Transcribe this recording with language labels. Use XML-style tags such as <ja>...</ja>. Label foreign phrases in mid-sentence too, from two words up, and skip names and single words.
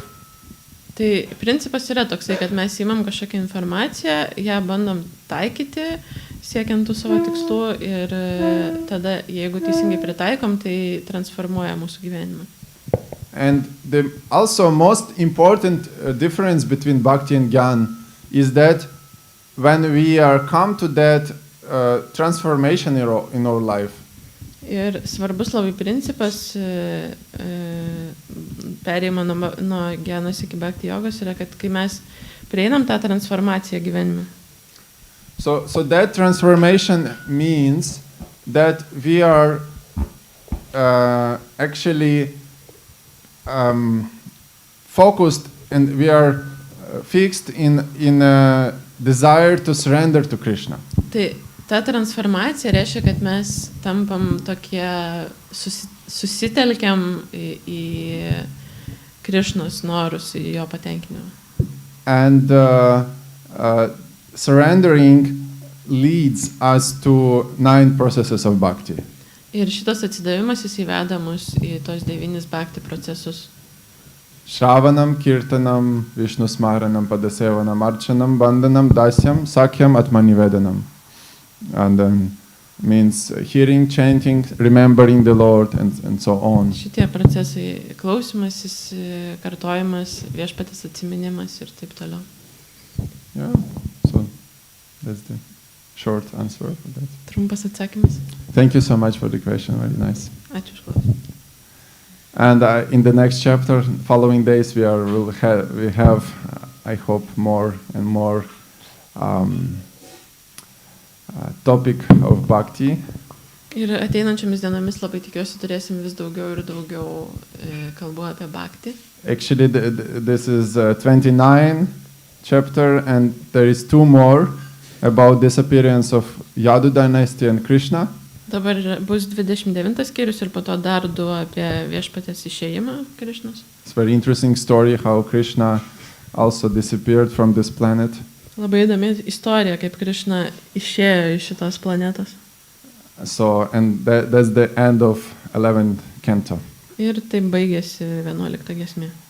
<lt>Tai principas yra toksai, kad mes įmam kažkokią informaciją, ją bandom taikyti, siekiant tų savo tikslų, ir tada, jeigu teisingai pritaikom, tai transformuoja mūsų gyvenimą.</lt> <en>And the also most important difference between bhakti and jnana is that when we are come to that transformation in our life.</en> <lt>Ir svarbus labai principas perėjimo nuo jnanos iki bhakti jogos yra, kad kai mes prieinam tą transformaciją gyvenime.</lt> <en>So that transformation means that we are actually focused and we are fixed in a desire to surrender to Krishna.</en> <lt>Tai ta transformacija reiškia, kad mes tampam tokie, susitelkiam į Krišnos norus, į jo patenkinimą.</lt> <en>And surrendering leads us to 9 processes of bhakti.</en> <lt>Ir šitas atsidavimas jis įveda mus į tos 9 bhakti procesus.</lt> <sa>Shravanam, kirtanam, Vishnusmaranam, padasevanam, archanam, bandanam, dasyam, sakyam, atmanivedanam.</sa> <en>And then means hearing, chanting, remembering the Lord, and so on.</en> <lt>Šitie procesai klausimasis, kartojimas, viešpaties atsiminimas ir taip toliau.</lt> <en>Yeah, so that's the short answer for that.</en> <lt>Trumpas atsakymas.</lt> <en>Thank you so much for the question, very nice.</en> <lt>Ačiū už klausimą.</lt> <en>And in the next chapter, following days, we have, I hope, more and more topic of bhakti.</en> <lt>Ir ateinančiomis dienomis labai tikiuosi turėsim vis daugiau ir daugiau kalbų apie bhakti.</lt> <en>Actually, this is 29 chapter, and there is 2 more about disappearance of Yadu dynasty and Krishna.</en> <lt>Dabar bus 29 skyrius ir po to dar 2 apie viešpaties išėjimą Krišnos.</lt> <en>It's a very interesting story how Krishna also disappeared from this planet.</en> <lt>Labai įdomi istorija, kaip Krišna išėjo iš šitos planetos.</lt> <en>So, and that's the end of 11th canto.</en> <lt>Ir taip baigėsi 11 giesmė.</lt>